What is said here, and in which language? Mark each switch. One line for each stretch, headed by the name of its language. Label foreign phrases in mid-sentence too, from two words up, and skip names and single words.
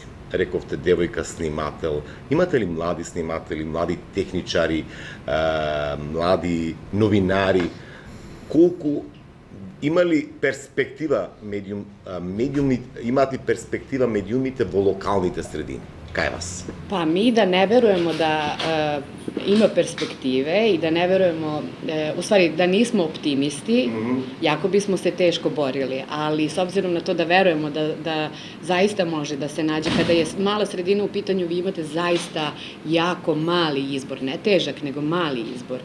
Macedonian: Рековте девојка снимател. Имате ли млади сниматели, млади техничари, млади новинари? Колку има ли перспектива имате перспектива медиумите во локалните средини? Кај вас?
Serbian: Pa mi da ne verujemo da ima perspektive i da ne verujemo, u stvari da nismo optimisti, jako bismo se teško borili, ali s obzirom na to da verujemo da zaista može da se nađe, kada je mala sredina u pitanju, vi imate zaista jako mali izbor, ne težak, nego mali izbor.